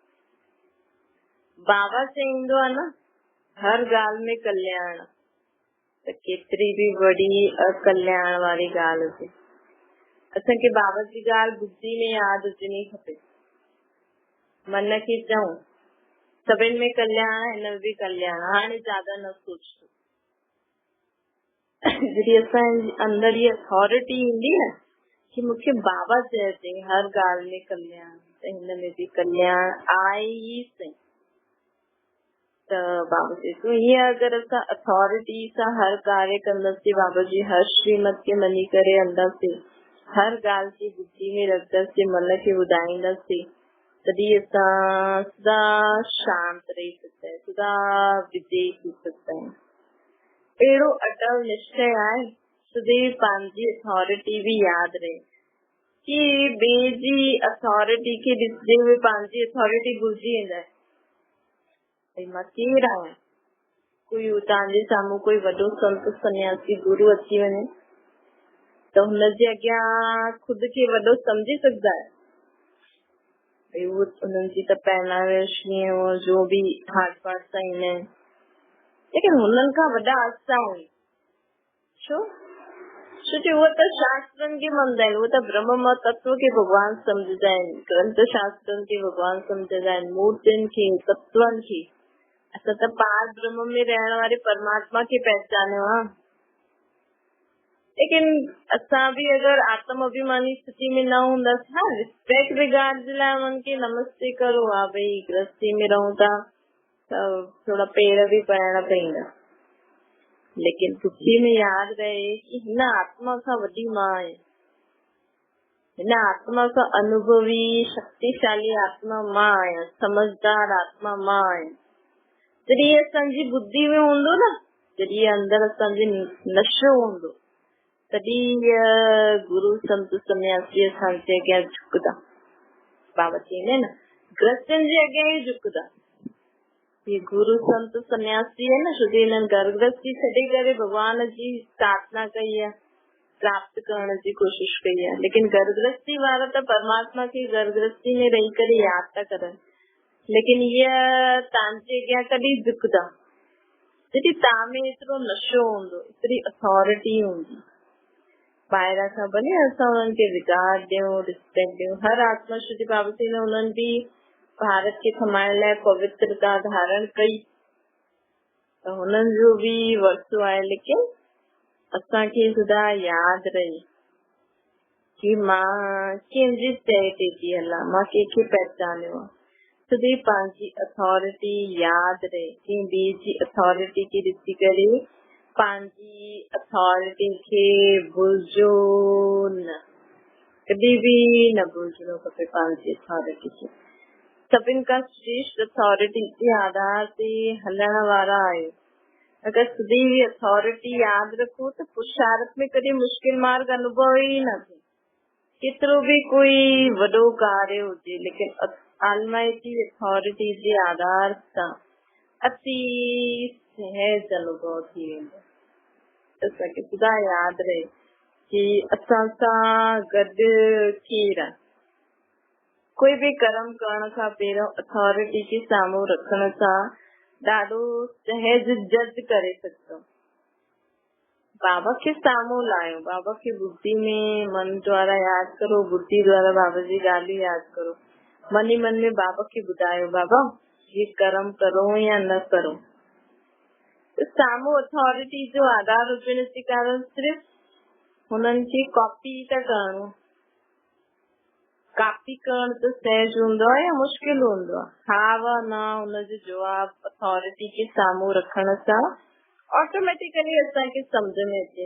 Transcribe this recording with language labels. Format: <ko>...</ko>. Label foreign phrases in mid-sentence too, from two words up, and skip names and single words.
<sd>बाबा चईंदो आहे न हर ॻाल्हि में कल्याण, त केतिरी बि वॾी अकल्याण वारी ॻाल्हि हुजे असांखे बाबा जी ॻाल्हि बुद्धि में यादि हुजणी खपे। मन खे चऊं सभिनि में कल्याण, हिन में बि कल्याण, हाणे ज्यादा न सोचो। जी अंदर ये अथॉरिटी ईंदी न कि मूंखे बाबा चए थी हर ॻाल्हि में कल्याण, त हिन में भी कल्याण आहे ई सही। त बाबा चए थो हीअं अगर असां अथॉरिटी सां हर कार्य कंदासीं, बाबा जी हर श्रीमत के मनी करे हलंदासीं, हर ॻाल्हि खे बुद्धि में रखंदासीं, मन खे ॿुधाईंदासीं, तॾहिं असां सदा शांत रही सघंदा आहियूं, सदा विजयी थी सघंदा आहियूं। अहिड़ो अटल निश्चय आहे सदैव पंहिंजी अथॉरिटी भी याद रहे कि ॿिए जी अथॉरिटी खे ॾिसदे हुए पंहिंजी अथॉरिटी भुलिजी वेंदा आहिनि। भई मां केरु आहियां, कोई तव्हांजे साम्हूं कोई वॾो संत सन्यासी गुरु अची वञे त हुनजे अॻियां खुद खे वॾो सम्झी सघंदा आहियो। भई उहो उन्हनि जी त पहनावेश जो भी हाट पाट सां ईंदा आहिनि, लेकिन हुननि खां वॾा असां आहियूं। छो? छोकी उहे त शास्त्रनि खे मञंदा आहिनि, उहे त ब्रह्म तत्व खे भॻवान सम्झंदा आहिनि, ग्रंथ शास्त्रनि खे भॻवान सम्झंदा आहिनि, मूर्तियुनि खे, तत्वनि खे। असां त पार ब्रह्म में रहण वारे परमात्मा खे पहचानियो आहे। लेकिन असां भी अगर आत्म अभिमानी स्थिति में न हूंदासीं, हाँ</sd> <en>respect regard</en> <sd>जे लाइ उन्हनि खे नमस्ते करो, हा भई गृहस्थी में रहूं था त थोड़ा पेर भी पवणा पवंदा, लेकिन बुद्धि में याद रहे कि हिन आत्मा खां वॾी मां आहे, हिन आत्मा खां अनुभवी शक्तिशाली आत्मा मां आहियां, समझदार आत्मा मां आहियां। जॾहिं असांजी बुद्धि में हूंदो न, जॾहिं अंदर असांजे नशो हूंदो, तॾहिं गुरु संत सन्यासी असांजे अॻियां झुकदा। बाबा चवंदा आहिनि ग्रस्तनि जे अॻियां ई झुकदा। ये गुरु संत सन्यासी है न, छोकी हिननि घर गृहस्थी छॾे करे भगवान जी साधना कई आहे, प्राप्त करण जी कोशिश कई आहे। लेकिन घर गृहस्थी वारा त परमात्मा खे घर गृहस्थी में रही करे याद था करनि, लेकिन इहा तव्हांजे अॻियां कॾहिं झुकदा जॾहिं तव्हां में एतिरो नशो हूंदो, एतिरी अथॉरिटी हूंदी। ॿाहिरां खां भले असां उन्हनि खे रिगार्ड ॾियूं, रिस्पेक्ट ॾियूं, हर आत्मा शुद्धि बाबा जी ने उन्हनि भी भारत खे थमाइण लाइ पवित्रता धारण कई, त हुननि जो भी वरसो आहे। लेकिन असांखे सदा याद रहे कि मां कंहिंजी चए ते थी हलां, मां कंहिंखे पहचानियो आहे। सदैव पंहिंजी अथॉरिटी याद रहे, कंहिं ॿिए जी अथॉरिटी खे ॾिसी करे पंहिंजी अथॉरिटी खे भुलिजो न, कॾहिं भी न भुलिजणो खपे पंहिंजी अथॉरिटी खे। सभिनि खां श्रेष्ठ अथॉरिटी जे आधार ते हलण वारा आहियो। अगर सदैव अथॉरिटी याद रखो त पुरुषार्थ में कॾहिं मुश्किल मार्ग अनुभव ई न थिए। केतिरो भी कोई वॾो कार्य हुजे, लेकिन</sd> <en>almighty authority</en> <sd>जे आधार सां अति सहज अनुभव थी वेंदो। असांखे सदा याद रहे कि असां सां गॾु केरु आहे। कोई भी कर्म करण खां पहिरियों अथॉरिटी खे साम्हूं रखण सां ॾाढो सहज जज करे सघंदो। बाबा खे साम्हूं लायो, बाबा खे बुद्धि में मन द्वारा याद करो, बुद्धि द्वारा बाबा जी ॻाल्हियूं याद करो, मन ही मन में बाबा खे ॿुधायो बाबा ये कर्म करो या न करो। साम्हूं अथॉरिटी जो आधार हुजण जे कारण सिर्फ़ हुननि खे कॉपी था करणो। कॉपी करण त सहज हूंदो आहे या मुश्किल हूंदो आहे? हा वा न हुनजो जवाब अथॉरिटी खे साम्हूं रखण सां ऑटोमेटिकली असांखे सम्झ में अचे।</sd>